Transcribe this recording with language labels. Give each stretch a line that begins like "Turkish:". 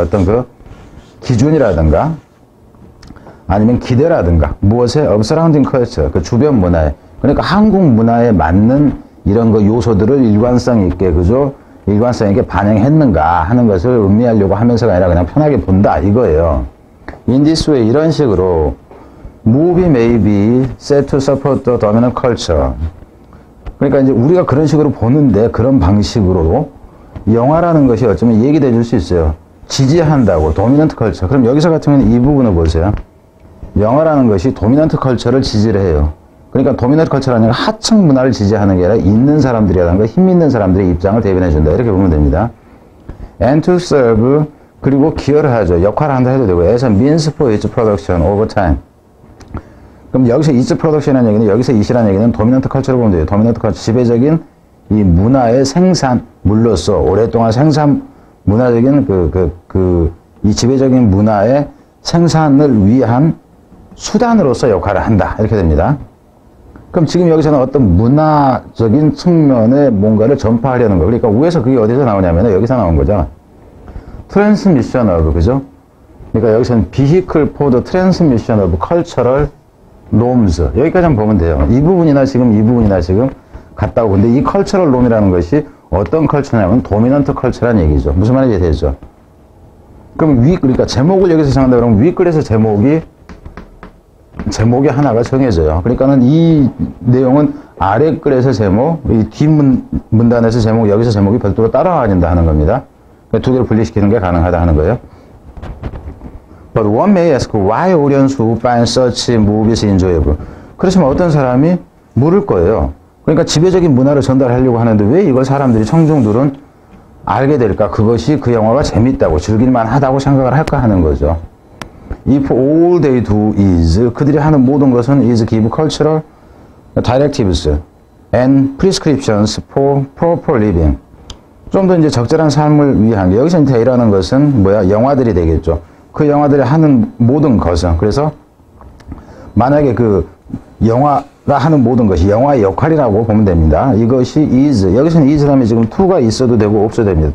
Korean: 어떤 그 기준이라든가 아니면 기대라든가 무엇에
English: surrounding culture,
Korean: 그 주변 문화에, 그러니까 한국 문화에 맞는 이런 그 요소들을 일관성 있게, 그죠? 일관성 있게 반영했는가 하는 것을 음미하려고 하면서가 아니라 그냥 편하게 본다 이거예요.
English: In this way,
Korean: 이런 식으로
English: movie may be said to support the dominant culture.
Korean: 그러니까 이제 우리가 그런 식으로 보는데, 그런 방식으로 영화라는 것이 어쩌면 얘기돼 줄 수 있어요. 지지한다고, 도미넌트 컬처. 그럼 여기서 같은 경우는 이 부분을 보세요. 영화라는 것이 도미넌트 컬처를 지지를 해요. 그러니까 도미넌트 컬처라는 건 하층 문화를 지지하는 게 아니라 있는 사람들이라든가 힘 있는 사람들의 입장을 대변해 준다. 이렇게 보면 됩니다.
English: And to serve,
Korean: 그리고 기여를 하죠. 역할을 한다 해도 되고,
English: as a means for its production over time.
Korean: 그럼 여기서 its production이라는 얘기는, 여기서 it이라는 얘기는 도미넌트 컬처를 보면 돼요. 도미넌트 컬처, 지배적인 이 문화의 생산물로서 오랫동안 문화적인 이 지배적인 문화의 생산을 위한 수단으로서 역할을 한다. 이렇게 됩니다. 그럼 지금 여기서는 어떤 문화적인 측면에 뭔가를 전파하려는 거. 그러니까 위에서 그게 어디서 나오냐면 여기서 나온 거죠.
English: Transmission of,
Korean: 그죠? 그러니까 여기서는
English: Vehicle for the Transmission of Cultural Norms.
Korean: 여기까지만 보면 돼요. 이 부분이나 지금 같다고. 근데 이 Cultural Norm이라는 것이 어떤 컬처냐면 도미넌트 컬처라는 얘기죠. 무슨 말인지 되죠? 그럼 그러니까 제목을 여기서 정한다 그러면 윗글에서 제목이 하나가 정해져요. 그러니까는 이 내용은 아래 글에서 제목, 이 뒷문단에서 제목, 여기서 제목이 별도로 따라와야 하는 겁니다. 두 개를 분리시키는 게 가능하다 하는 거예요.
English: But one may ask why audience who find such movies enjoyable.
Korean: 그렇지만 어떤 사람이 물을 거예요. 그러니까 지배적인 문화를 전달하려고 하는데 왜 이걸 사람들이, 청중들은 알게 될까? 그것이 그 영화가 재밌다고, 즐길만 하다고 생각을 할까 하는 거죠.
English: If all they do is,
Korean: 그들이 하는 모든 것은
English: is give cultural directives and prescriptions for proper living.
Korean: 좀 더 이제 적절한 삶을 위한 게, 여기서 they라는 것은 뭐야? 영화들이 되겠죠. 그 영화들이 하는 모든 것은, 그래서 만약에 그 영화가 하는 모든 것이 영화의 역할이라고 보면 됩니다. 이것이 is, 여기서는 is 하면 지금 to가 있어도 되고 없어도 됩니다.